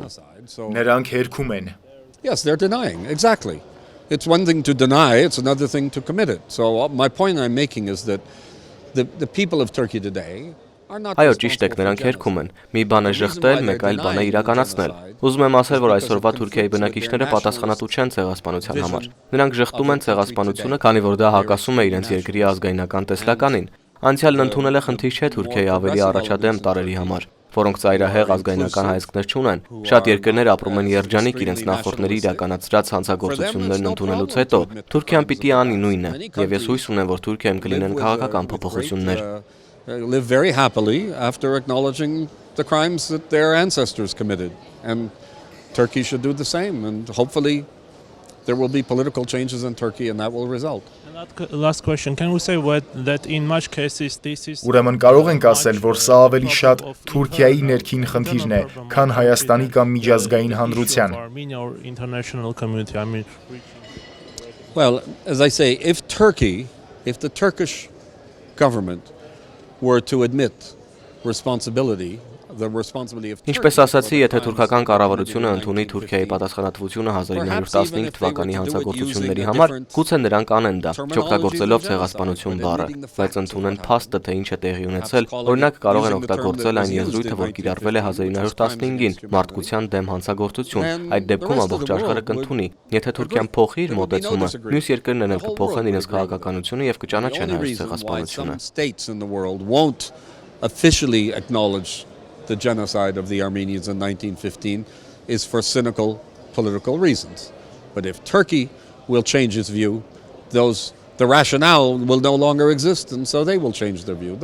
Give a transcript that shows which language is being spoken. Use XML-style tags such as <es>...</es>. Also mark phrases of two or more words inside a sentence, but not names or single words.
<hy>Նրանք հերքում են։</hy> <en>Yes, they're denying. Exactly. It's one thing to deny, it's another thing to commit it. So my point I'm making is that the people of Turkey today</en> <hy>Այո, ճիշտ եք, նրանք հերքում են։ Մի բան է ժխտել, մեկ այլ բան է իրականացնել։ Ուզում եմ ասել, որ այսօրվա Թուրքիայի բնակիչները պատասխանատու չեն ցեղասպանության համար։ Նրանք ժխտում են ցեղասպանությունը, քանի որ դա հակասում է իրենց երկրի ազգայնական տեսլականին։ Անցյալն ընդունել է խնդիր չէ Թուրքիայի ավելի առաջադեմ տարերի համար, որոնք ծայրահեղ ազգայնական հայացքներ չունեն։ Շատ երկրներ ապրում են երջանիկ իրենց նախորդների իրականացրած հանցագործություններն ընդունելուց հետո։ Թուրքիան պիտի անի նույնը, եւ ես հույս ունեմ, որ Թուրքիայում կլինեն քաղաքական փոփոխություններ։</hy> <en>live very happily after acknowledging the crimes that their ancestors committed. And Turkey should do the same. And hopefully there will be political changes in Turkey and that will result. Last question, can we say that in much cases this is</en> <hy>Ուրեմն կարող ենք ասել, որ սա ավելի շատ Թուրքիայի ներքին խնդիրն է, քան Հայաստանի կամ միջազգային հանրության։</hy> <en>Well, as I say, if the Turkish government were to admit responsibility, the responsibility of</en> <hy>Ինչպես ասացի, եթե թուրքական կառավարությունը ընդունի Թուրքիայի պատասխանատվությունը 1915 թվականի հանցագործությունների համար, գուցե նրանք անեն դա, չօգտագործելով ցեղասպանություն բառը, բայց ընդունեն փաստը, թե ինչ է տեղի ունեցել, օրինակ կարող են օգտագործել այն եզրույթը, որ կիրառվել է 1915-ին մարդկության դեմ հանցագործություն, այդ դեպքում ամբողջ աշխարհը կընդունի, եթե Թուրքիան փոխի իր մոտեցումը, մյուս երկրներն էլ կփոխեն իրենց քաղաքականությունը եւ կճանաչեն հայոց ցեղասպանությունը։</hy> <en>Officially acknowledge the genocide of the Armenians in 1915. is for cynical political reasons. But if Turkey will change its view, the rationale will no longer exist, and so they will change their view.</en>